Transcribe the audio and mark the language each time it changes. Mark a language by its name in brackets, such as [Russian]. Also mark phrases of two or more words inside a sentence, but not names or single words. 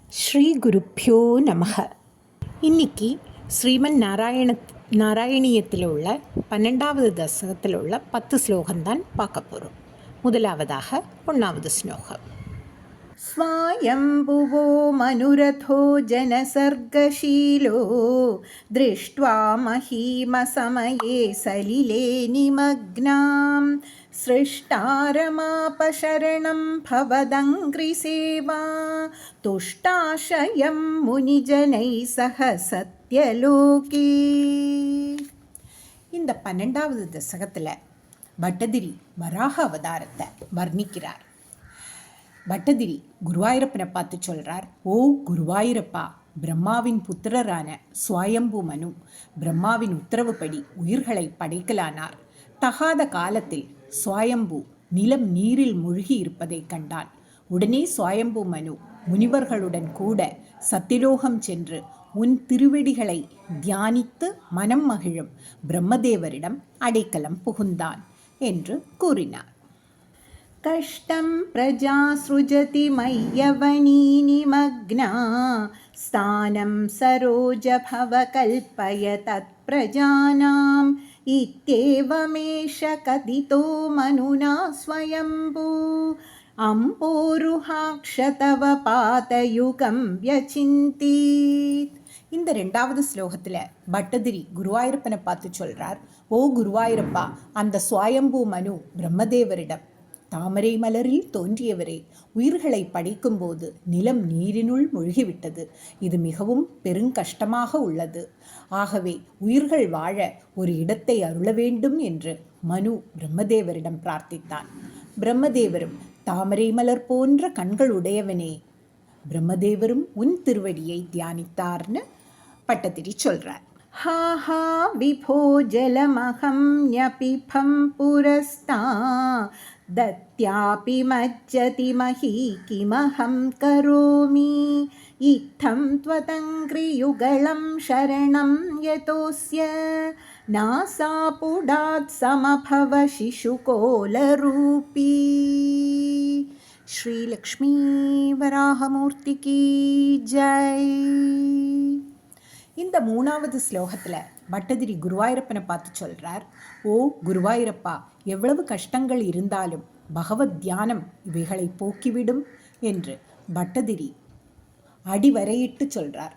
[Sanskrit] श्री गुरुभ्यो नमः. [Tamil] இன்னைக்கு ஸ்ரீமன் நாராயணியத்தில் உள்ள 12வது தசகத்தில் உள்ள 10 ஸ்லோகம்தான் பார்க்க போகிறோம். முதலாவதாக 1வது ஸ்லோகம். [Sanskrit] स्वायम्भुवो मनुरथो जनसर्गशीलो दृष्ट्वा महीमसमये सलिले निमग्नां सृष्टारमापशरणं भवदङ्घ्रिसेवा तुष्टाशयं मुनिजनैः सह सत्यलोके. [Tamil] இந்த 12வது தசகத்தில் பட்டதிரி வராக அவதாரத்தை வர்ணிக்கிறார். பட்டதிரி குருவாயூரப்பனை பார்த்து சொல்கிறார், ஓ குருவாயூரப்பா, பிரம்மாவின் புத்திரரான சுவயம்பு மனு பிரம்மாவின் உத்தரவுப்படி உயிர்களை படைக்கலானார். தகாத காலத்தில் சுவயம்பு நிலம் நீரில் மூழ்கி இருப்பதை கண்டான். உடனே சுவயம்பு மனு முனிவர்களுடன் கூட சத்தியலோகம் சென்று உன் திருவடிகளை தியானித்து மனம் மகிழும் பிரம்மதேவரிடம் அடைக்கலம் புகுந்தான் என்று கூறினார். [Sanskrit] कष्टं प्रजा सृजति मय्यवनी निमग्ना स्थानं सरोजभव कल्पय तत्प्रजानाम् इत्येवमेष कथितो मनुना स्वयम्भू अम्बोरुहाक्ष तव पादयुगं व्यचिन्तीत्. [Tamil] இந்த 2வது ஸ்லோகத்தில் பட்டதிரி குருவாயூரப்பனை பார்த்து சொல்கிறார், ஓ குருவாயூரப்பா, அந்த சுவயம்பு மனு பிரம்மதேவரிடம், தாமரை மலரில் தோன்றியவரே, உயிர்களை படைக்கும்போது நிலம் நீரினுள் மூழ்கிவிட்டது. இது மிகவும் பெருங்கஷ்டமாக உள்ளது. ஆகவே உயிர்கள் வாழ ஒரு இடத்தை அருள வேண்டும் என்று மனு பிரம்மதேவரிடம் பிரார்த்தித்தான். பிரம்மதேவரும், தாமரை மலர் போன்ற கண்கள் உடையவனே, பிரம்மதேவரும் உன் திருவடியை தியானித்தார்னு பட்டதிரி சொல்றார். [Sanskrit] हा हा विभो जलमहं न्यपिफं पुरस्ता दत्यापि मज्जति मही किमहं करोमि इत्थं त्वदङ्घ्रियुगलं शरणं यतोऽस्य नासापुडात् समभव शिशुकोलरूपी. [Tamil] ஸ்ரீ லக்ஷ்மி வராகமூர்த்திக்கு ஜெய். இந்த 3வது ஸ்லோகத்தில் பட்டதிரி குருவாயூரப்பனை பார்த்து சொல்கிறார், ஓ குருவாயூரப்பா, எவ்வளவு கஷ்டங்கள் இருந்தாலும் பகவத் தியானம் இவைகளை போக்கிவிடும் என்று பட்டதிரி அடிவரையிட்டு சொல்கிறார்.